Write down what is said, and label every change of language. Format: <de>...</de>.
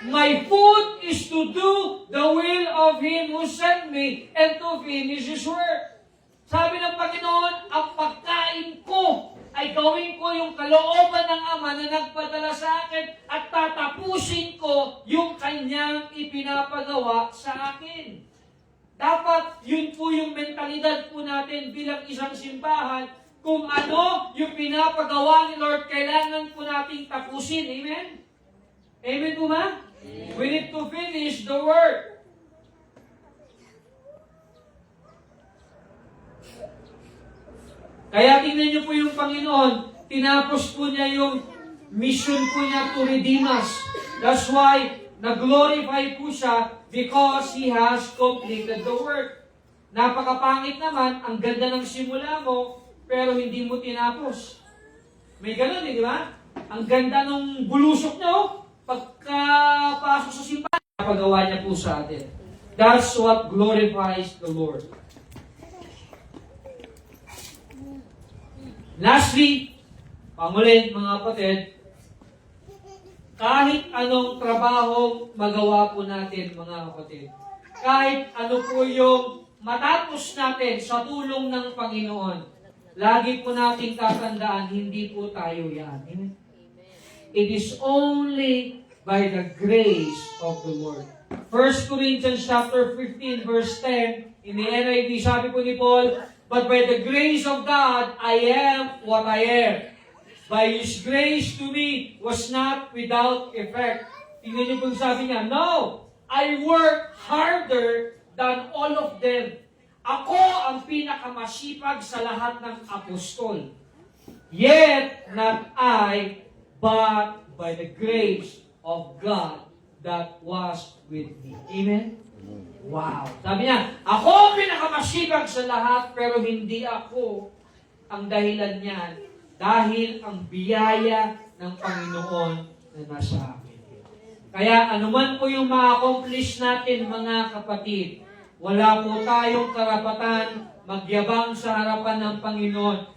<en>My food is to do the will of Him who sent me and to finish His work.</en> <tl>Sabi ng Panginoon, ang pagkain ko ay gawin ko yung kalooban ng Ama na nagpadala sa akin at tatapusin ko yung Kanyang ipinapagawa sa akin. Dapat yun po yung mentalidad po natin bilang isang simbahan. Kung ano yung pinapagawa ni Lord, kailangan po nating tapusin. Amen? Amen po ba?</tl> <en>We need to finish the work.</en> <tl>Kaya tingnan niyo po yung Panginoon, tinapos po niya yung mission po niya</tl> <en>to redeem us. That's why</en> <tl>nag-glorify po siya</tl> <en>because He has completed the work.</en> <tl>Napakapangit naman, ang ganda ng simula mo, pero hindi mo tinapos. May ganun di ba? Ang ganda ng bulusok niyo, pagkapasok sa simbahan, napagawa niya po sa atin.</tl> <en>That's what glorifies the Lord.</en> <tl>Lastly, pangulit mga kapatid, kahit anong trabaho magawa po natin mga kapatid, kahit ano po yung matapos natin sa tulong ng Panginoon, lagi po nating tatandaan, hindi po tayo yan. Amen?</tl> <en>It is only by the grace of the Lord. 1 Corinthians chapter 15 verse 10, in the NIV,</en> <tl>sabi po ni</tl> <en>Paul, but by the grace of God, I am what I am. By His grace to me was not without effect.</en> <tl>Tingnan niyo kung sabi niya,</tl> <en>no, I work harder than all of them.</en> <tl>Ako ang pinakamasipag sa lahat ng apostol.</tl> <en>Yet not I, but by the grace of God that was with me. Amen? Wow.</en> <tl>Sabi niya, ako ang pinakamasipag sa lahat, pero hindi ako ang dahilan niyan. Dahil ang biyaya ng Panginoon na nasa akin. Kaya anuman po yung ma-accomplish natin mga kapatid, wala po tayong karapatan magyabang sa harapan ng Panginoon.</tl>